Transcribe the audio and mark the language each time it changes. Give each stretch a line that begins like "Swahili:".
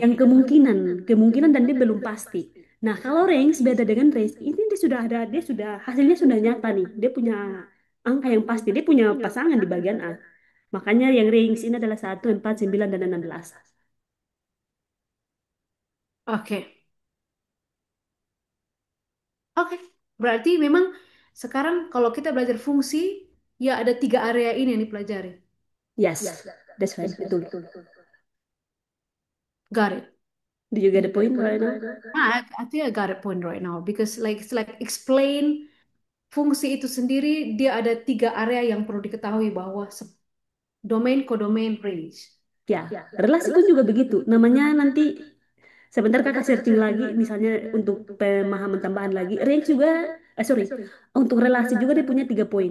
Indonesian: yang kemungkinan kemungkinan dan dia belum pasti. Nah kalau range beda dengan range ini dia sudah hasilnya sudah nyata nih dia punya angka yang pasti dia punya pasangan di bagian A makanya yang range ini adalah 1, 4, 9 dan 16. Oke. Oke. Berarti memang sekarang kalau kita belajar fungsi, ya ada tiga area ini yang dipelajari.
English: Yes, that's right, betul. Got it. Do you get the point right now? I think I got a point right now because like it's like explain.
Indonesian: fungsi itu sendiri dia ada tiga area yang perlu diketahui bahwa domain, codomain, range. Ya, relasi pun juga begitu. Namanya nanti sebentar kakak searching lagi, misalnya untuk pemahaman tambahan lagi. Range juga, sorry, untuk relasi juga dia punya 3 poin.